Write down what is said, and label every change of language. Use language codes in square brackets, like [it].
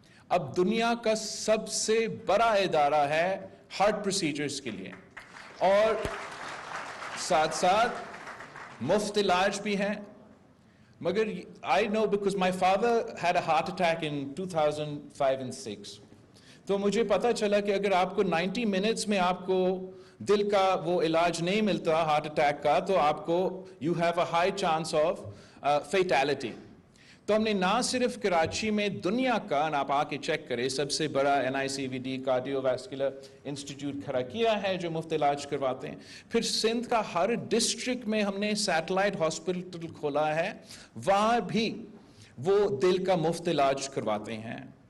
[ur] اب دنیا کا سب سے بڑا ادارہ ہے ہارٹ پروسیجرز کے لیے، اور ساتھ ساتھ مفت علاج بھی ہیں. [en] مگر I know because my father had a heart attack in 2005 and 6. [ur] تو مجھے پتا چلا کہ اگر آپ کو 90 منٹس میں آپ کو دل کا وہ علاج نہیں ملتا ہارٹ اٹیک کا، تو آپ کو [en] you have a high chance of fatality. [ur] تو ہم نے نہ صرف کراچی میں دنیا کا، آپ آ کے چیک کریں، سب سے بڑا NICVD کارڈیو ویسکولر انسٹیٹیوٹ کھڑا کیا ہے جو مفت علاج کرواتے ہیں، پھر سندھ کا ہر ڈسٹرکٹ میں ہم نے سیٹلائٹ ہاسپٹل کھولا ہے، وہاں بھی وہ دل کا مفت علاج کرواتے ہیں.